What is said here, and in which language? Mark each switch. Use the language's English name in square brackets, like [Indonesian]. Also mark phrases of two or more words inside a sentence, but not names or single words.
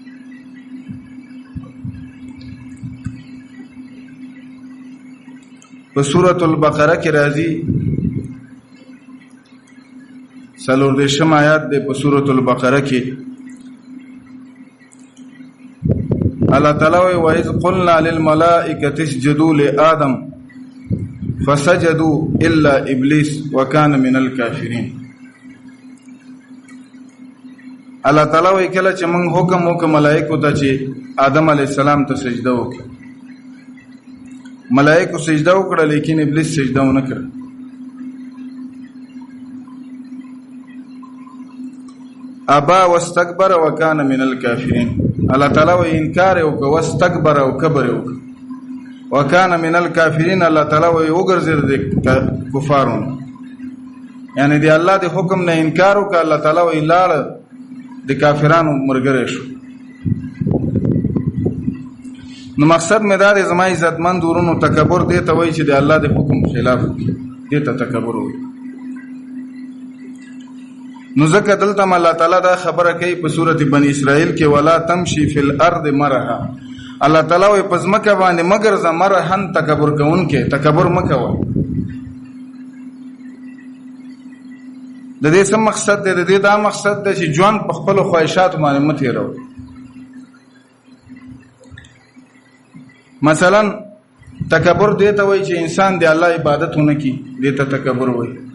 [Pashto] په سورۃ البقره کې راځي 40 آیات دی. په سورۃ البقره کې الله تعالی وایي [Arabic] وَإِذْ قُلْنَا لِلْمَلَائِكَةِ اسْجُدُوا لِآدَمَ فَسَجَدُوا إِلَّا إِبْلِيسَ وَكَانَ مِنَ الْكَافِرِينَ. [Pashto] الله تعالی وایي کله چې موږ حکم وکړو ملائکو ته چې آدم علیه السلام ته سجده وکړي، ملائکو سجده وکړه لیکن ابلیس سجده ونه کړه. [Arabic] ابا واستكبر وكان من الكافرين. [Pashto] الله تعالی وایي انکار وکړه، واستكبر او کبر وکړه، [Arabic] وكان من الكافرين. [Pashto] الله تعالی وایي وګرځید د کفارونو، یعنی دی الله د حکم نه انکار وکړه. الله تعالی وایي لاړ د کافرانو مرګره شو. نو مقصد مې دا دی زما عزتمند ورونو، تکبر دې ته وایي چې د الله د حکم خلاف وکړي، دې ته تکبر وایي. نو ځکه دلته الله تعالی دا خبره کوي په سورۃ بنی اسرائیل کې [Arabic] ولا تمشي فی الارض مرحا. [Pashto] الله تعالی وایي په ځمکه باندې مگر ز مرحن تکبر کوونکې تکبر مه کوه. د دې څه مقصد دی؟ د دې دا مقصد دی چې ژوند په خپلو خواهشاتو باندې مه تېروه. مثلا تکبر دې ته وایي چې انسان د الله عبادت ونه کړي، دې ته تکبر وایي.